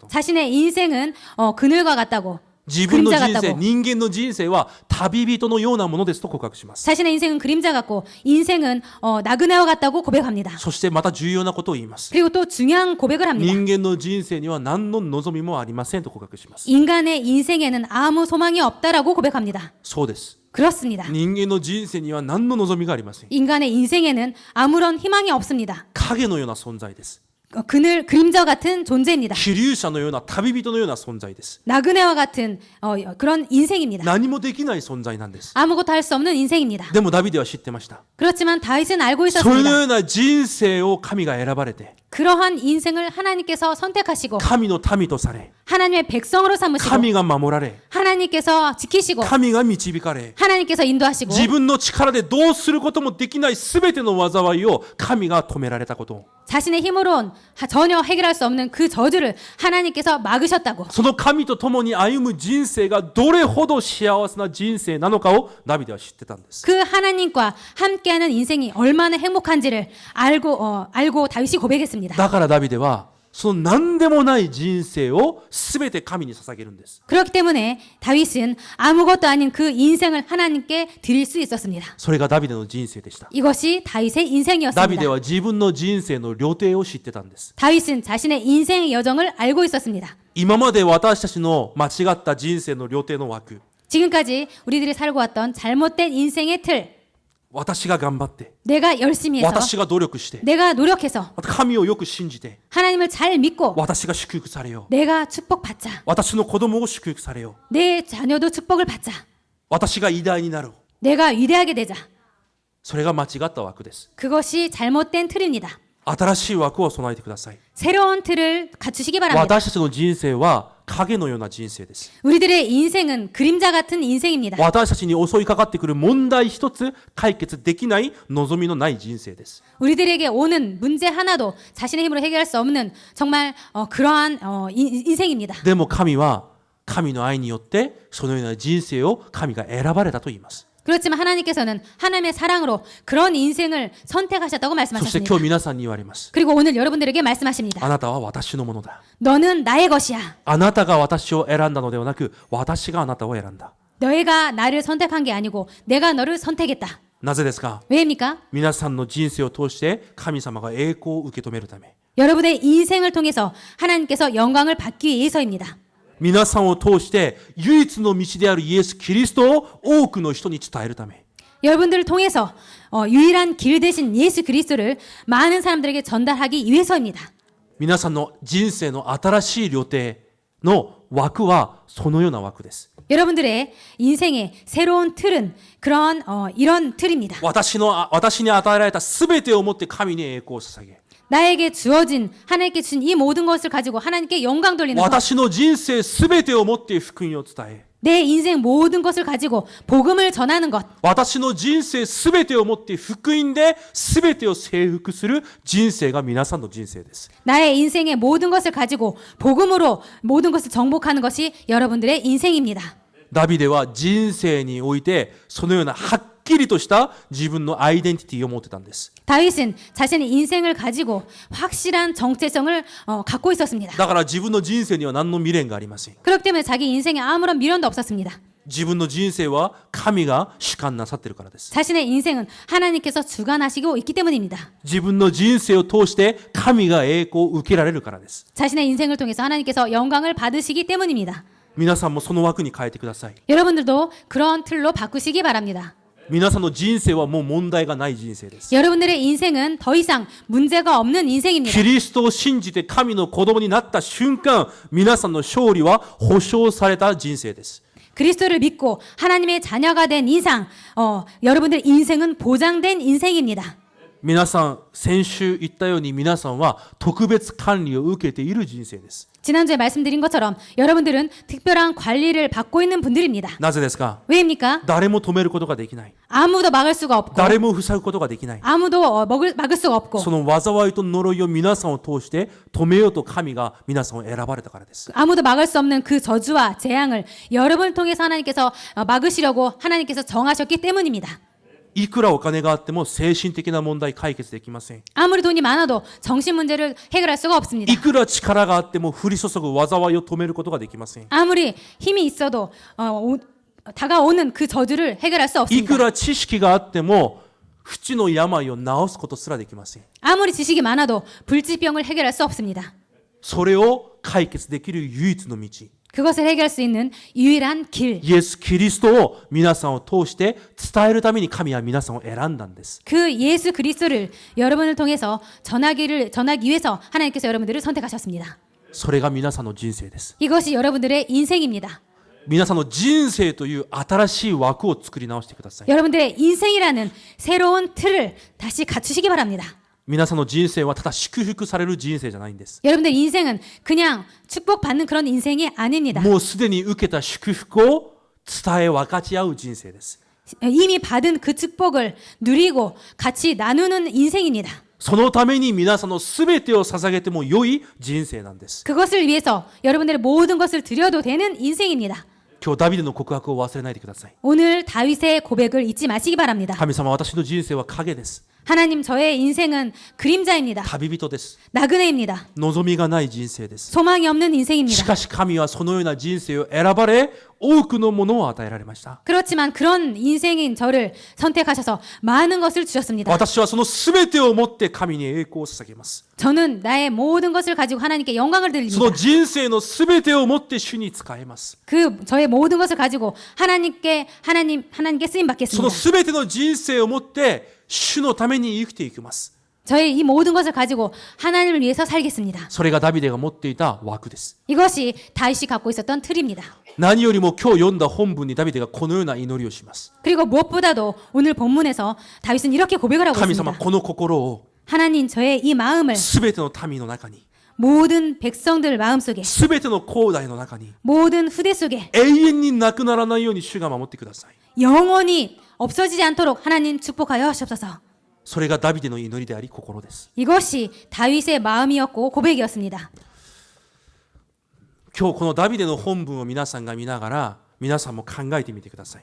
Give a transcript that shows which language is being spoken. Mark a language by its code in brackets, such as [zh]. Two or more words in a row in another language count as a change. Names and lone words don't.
[ko] 자신의 인생은 그늘과 같다고 [ja] 自分の [ko] 그림자 [ja] 人生、 [ko] 같다고 [ja] 人間の人生は旅人のようなものですと告白します。 [ko] 자신의 인생은 그림자 같고 인생은 나그네와 같다고 고백합니다. [ja] そしてまた重要なことを言います。 [ko] 그리고 또 중요한 고백을 합니다. [ja] 人間の人生には何の望みもありませんと告白します。 [ko] 인간의 인생에는 아무 소망이 없다라고 고백합니다. [ja] そうです。 [ko] 그렇습니다. [ja] 人間の人生には何の望みがありません。 [ko] 인간의 인생에는 아무런 희망이 없습니다. [ja] 影のような存在です。 [ko] 그림자 같은 존재입니다. [ja] 気流者のような旅人のような存在です。 [ko] 나그네와 같은 그런 인생입니다. [ja] 何もできない存在なんです。 [ko] 아무것도 할 수 없는 인생입니다. [ja] でもダビデは知ってました。 [ko] 그렇지만 다윗은 알고 [ja] その [ko] 있었습니다. [ja] ような人生を神が選ばれて、 [ko] 그러한 인생을 하나님께서 선택하시고 [ja] 神の民とされ、 [ko] 하나님의 백성으로 삼으시고 [ja] 神が守られ、 [ko] 하나님께서 지키시고 [ja] 神が導かれ、 [ko] 하나님께서 인도하시고 [ja] 自分の力でどうすることもできないすべての災いを神が止められたこと。 [ko] 자신의 힘으론 전혀 해결할 수 없는 그 저주를 하나님께서 막으셨다고. [ja] その神と共に歩む人生がどれほど幸せな人生なのかをダビデは知ってたんです。 [ko] 그 하나님과 함께하는 인생이 얼마나 행복한지를 알고 다윗이 고백했습니다. [ja] だからダビデはその何でもない人生をすべて神に捧げるんです。 [ko] 그렇기 때문에 다윗은 아무것도 아닌 그 인생을 하나님께 드릴 수 있었습니다. [ja] それがダビデの人生でした。 [ko] 이것이 다윗의 [ja] ダビデ [ko] 인생이었습니다. [ja] は自分の人生の旅程を知ってたんです。 [ko] 다윗은 자신의 인생의 여정을 알고 있었습니다. [ja] 今まで私たちの間違った人生の旅程の枠、 [ko] 지금까지 우리들이 살고 왔던 잘못된 인생의 틀, [ja] 私が頑張って、 [ko] 내가 열심히 해서, [ja] 私が努力して、 [ko] 내가 노력해서, [ja] また神をよく信じて、 [ko] 하나님을 잘 믿고, [ja] 私が祝福されよう。 [ko] 내가 축복받자. [ja] 私の子供を祝福されよう。 [ko] 내 자녀도 축복을 받자. [ja] 私が偉大になろう。 [ko] 내가 위대하게 되자. [ja] それが間違った枠です。 [ko] 그것이 잘못된 틀입니다. [ja] 新しい枠を備えてください。 [ko] 새로운 틀을 갖추시기 바랍니다. [ja] 私たちの人生は影のような人生です。 [ko] 우리들의 인생은 그림자 같은 인생입니다. [ja] 私たちに襲いかかってくる問題一つ解決できない望みのない人生です。 [ko] 우리들에게 오는 문제 하나도 자신의 힘으로 해결할 수 없는 정말 그러한 인생입니다. [ja] でも神は神の愛によってそのような人生を神が選ばれたと言います。 [ko] 그렇지만 하나님께서는 하나님의 사랑으로 그런 인생을 선택하셨다고 [ja] そして [ko] 말씀하셨습니다. [ja] 今日皆さんに言われます。 [ko] 그리고 오늘 여러분들에게 말씀하십니다. [ja] あなたは私のものだ。 [ko] 너는 나의 것이야. [ja] あなたが私を選んだのではなく、私があなたを選んだ。 [ko] 너희가 나를 선택한 게 아니고 내가 너를 선택했다. [ja] なぜですか？ [ko] 왜입니까? [ja] 皆さんの人生を通して神様が栄光を受け止めるため。 [ko] 여러분의 인생을 통해서 하나님께서 영광을 받기 위해서입니다. [ja] 皆さんを通して唯一の道であるイエス・キリストを多くの人に伝えるため。 [ko] 여러분들을 통해서 유일한 길 대신 예수 그리스도를 많은 사람들에게 전달하기 위해서입니다. [ja] 皆さんの人生の新しい旅程の枠はそのような枠です。 [ko] 여러분들의 인생의 새로운 틀은 그런 이런 틀입니다. [ja] 私に与えられたすべてをもって神に栄光を捧げ。 [ko] 나에게 주어진 하나님께 주신 이 모든 것을 가지고 하나님께 영광 돌리는 것. [ja] 私の人生すべてをもって福音を伝え、 [ko] 내 인생 모든 것을 가지고 복음을 전하는 것. [ja] 私の人生すべてをもって福音ですべてを征服する人生が皆さんの人生です。 [ko] 나의 인생의 모든 것을 가지고 복음으로 모든 것을 정복하는 것이 여러분들의 인생입니다. [ja] ダビデは人生においてそのようなはっきりとした自分のアイデンティティを持ってたんです。 [ko] 다윗은 자신의 인생을 가지고 확실한 정체성을 갖고 있었습니다. [ja] だから自分の人生には何の未練がありません。 [ko] 그렇기 때문에 자기 인생에 아무런 미련도 없었습니다. [ja] 自分の人生は神が主管なさっているからです。 [ko] 자신의 인생은 하나님께서 주관하시고 있기 때문입니다. [ja] 自分の人生を通して神が栄光を受けられるからです。 [ko] 자신의 인생을 통해서 하나님께서 영광을 받으시기 때문입니다. [ja] 皆さんもその枠に変えてください。 [ko] 여러분들도 그런 틀로 바꾸시기 바랍니다. [ja] 皆さんの人生はもう問題がない人生です。 [ko] 여러분들의 인생은 더 이상 문제가 없는 인생입니다. [ja] キリストを信じて神の子供になった瞬間、皆さんの勝利は保証された人生です。 [ko] 그리스도를 믿고 하나님의 자녀가 된 이상 여러분들의 인생은 보장된 인생입니다. [ja] 皆さん、先週言ったように皆さんは特別管理を受けている人生です。 [ko] 지난주에 말씀드린 것처럼 여러분들은 특별한 관리를 받고 있는 분들입니다. [ja] なぜですか？ [ko] 왜입니까? [ja] 誰も止めることができない。 [ko] 아무도 막을 수가 없고 [ja] 誰も塞ぐことができない。 [ko] 아무도 막을 수가 없고 [ja] その災いと呪いを皆さんを通して止めようと神が皆さんを選ばれたからです。 [ko] 아무도 막을 수 없는 그 저주와 재앙을 여러분을 통해서 하나님께서 막으시려고 하나님께서 정하셨기 때문입니다. [ja] いくらお金があっても精神的な問題解決できません。 [ko] 아무리 돈이 많아도 정신 문제를 해결할 수가 없습니다. [ja] いくら力があっても降り注ぐ災いを止めることができません。 [ko] 아무리 힘이 있어도 다가오는 그 저주를 해결할 수 [ja] い [ko] 없습니다. [ja] くら知識があっても不治の病を治すことすらできません。 [ko] 아무리 지식이 많아도 불치병을 해결할 수 없습니다. [ja] それを解決できる唯一の道、 [ko] 그것을 해결할 수 있는 유일한 길. [ja] イエス・キリストを皆さんを通して伝えるために神は皆さんを選んだんです。 [ko] 그 예수 그리스도를 여러분을 통해서 전하기 위해서 하나님께서 여러분들을 선택하셨습니다. [ja] それが皆さんの人生です。 [ko] 이것이 여러분들의 인생입니다. [ja] 皆さんの人生という新しい枠を作り直してください。 [ko] 여러분들의 인생이라는 새로운 틀을 다시 갖추시기 바랍니다. [ja] 皆さんの人生はただ祝福される人生じゃないんです。 [ko] 여러분들 인생은 그냥 축복받는 그런 인생이 아닙니다. [ja] もうすでに受けた祝福を伝え分かち合う人生です。 [ko] 이미 받은 그 축복을 누리고 같이 나누는 인생입니다. [ja] そのために皆さんのすべてを捧げても良い人生なんです。 [ko] 그것을 위해서 여러분들의 모든 것을 드려도 되는 인생입니다. [ja] 今日ダビデの告白を忘れないでください。 [ko] 오늘 다윗의 고백을 잊지 마시기 바랍니다. [ja] 神様、私の人生は影です。 [ko] 하나님 저의 인생은 그림자입니다. [ja] 旅人です。 [ko] 나그네입니다. [ja] 望みがない人生です。 [ko] 소망이 없는 [ja] し [ko] 인생입니다. [ja] かし神はそのような人生を選ばれ、多くのものを与えられました。 [ko] 그렇지만 그런 인생인 저를 선택하셔서 많은 것을 주셨습니다. [ja] 私はそのすべてをもって神に栄光を捧げます。 [ko] 저는 나의 모든 것을 가지고 하나님께 영광을 [ja] そ [ko] 드립니다. [ja] の人生のすべてをもって主に仕えます。 [ko] 그 저의 모든 것을 가지고 하나님께 쓰임 [ja] その [ko] 받겠습니다. [ja] すべての人生をもって主のために生きていきます。 [ko] 저의 이 모든 것을 가지고 하나님을 위해서 살겠습니다. [ja] それがダビデが持っていた枠です。 [ko] 이것이 다윗이 갖고 있었던 틀입니다. [ja] 何よりも今日読んだ本文にダビデがこのような祈りをします。 [ko] 그리고 무엇보다도 오늘 본문에서 다윗은 이렇게 고백을 하고 [ja] 神様、 [ko] 있습니다. [ja] この心を [ko] 하나님 저의 이 마음을 [ja] すべての民の中に、 [ko] 모든 백성들 마음속에 [ja] すべての後代の中に [ko] 모든 후대 속에 [ja] 永遠になくならないように主が守ってください。 [ko] 영원히 없어지지 않도록 하나님 축복하여 하시옵소서. [ja] それがダビデの祈りであり心です。 [ko] 이것이 다윗의 마음이었고 고백이었습니다. [ja] 今日このダビデの本文を皆さんが見ながら皆さんも考えてみてください。